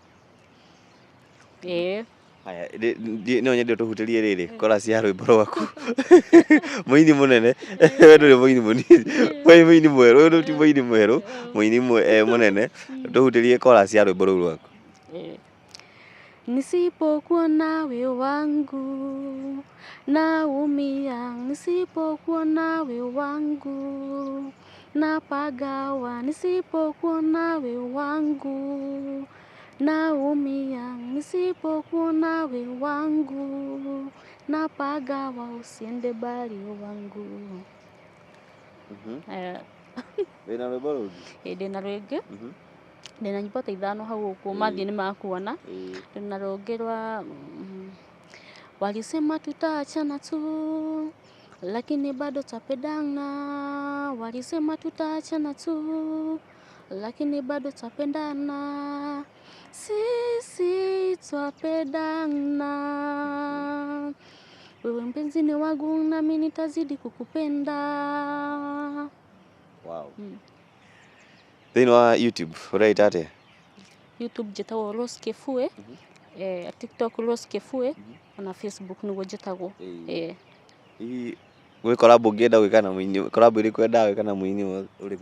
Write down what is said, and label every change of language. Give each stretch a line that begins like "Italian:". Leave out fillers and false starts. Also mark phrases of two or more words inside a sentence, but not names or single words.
Kikuyu: haya no nyende tũhutĩrie rĩrĩ chorus ya rwĩmbo rwaku mũini mũnene we ndũrĩ mũini mũnini we mũini mwerũ ũyũ ti mũini mwerũ mũini mũnene tũhutĩrie chorus ya rwĩmbo rũu rwaku
Swahili: nisipokuona we wangu naumia nisipokuona we wangu napagawa nisipokuona we wangu naumia nisipokuona we wangu napagawa usiende bali wangu.
Kikuyu: Wĩna rwĩmbo rũngĩ? Ndĩna rwĩngĩ ndĩna nyimbo ta ithano hau ũguo mathie nĩ makuona ndĩna rũngĩ rwa
Swahili: walisema tutaachana tu lakini bado twapendana walisema tutaachana tu lakini bado twapendana sisi twapendana wewe mpenzi ni wangu nami nitazidi kukupenda. Wow.
Kikuyu: Thĩinĩ wa YouTube ũraita atĩa? YouTube njĩtagwo Rose Kĩbue TikTok Rose Kĩbue na Facebook nĩguo njĩtagwo. Hihi gwĩ collab ũngĩenda gwĩka na mũini collab ĩrĩkũ wendaga gwĩka na mũini ũrĩkũ?